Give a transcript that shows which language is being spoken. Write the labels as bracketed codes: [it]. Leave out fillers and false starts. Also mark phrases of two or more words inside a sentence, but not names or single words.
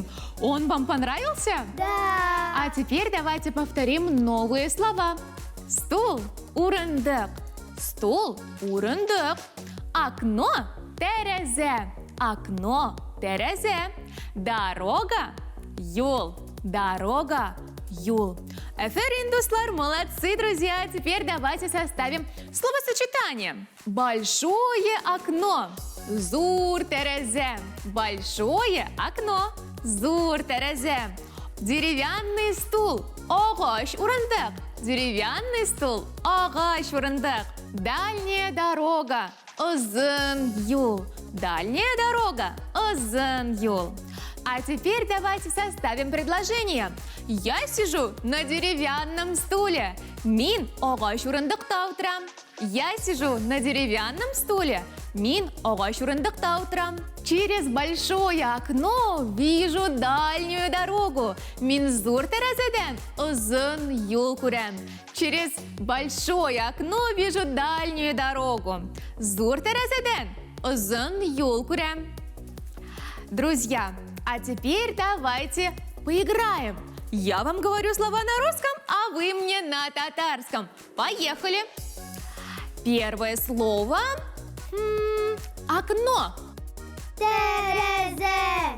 [ru] Он вам понравился? Да! А теперь давайте повторим новые слова. Стул – урындык. Стул – урындык. Окно – терезе. Окно – терезе. Дорога – [tt] юл. Дорога – юл. Аферин, дуслар, [ru] молодцы, друзья. Теперь давайте составим словосочетание. Большое окно. [tt] Зур терезе. [ru] Большое окно. [tt] Зур терезе. [ru] Деревянный стул. [tt] Агач урындык. [ru] Деревянный стул. [tt] Агач урындык. [ru] Дальняя дорога. [tt] Узын юл. [ru] Дальняя дорога. [tt] Узын юл. [ru] А теперь давайте составим предложение. Я сижу на деревянном стуле. [tt] Мин агач урындыкта утырам. [ru] Я сижу на деревянном стуле. [tt] Мин агач урындыкта утырам. [ru] Через большое окно вижу дальнюю дорогу. [tt] Мин зур терезеден узын юл күрәм. [ru] Через большое окно вижу дальнюю дорогу. [tt] Зур терезеден узын юл күрәм. [ru] Друзья, а теперь давайте поиграем. Я вам говорю слова на русском, а вы мне на татарском. Поехали! Первое слово – окно. [tt] Терезе!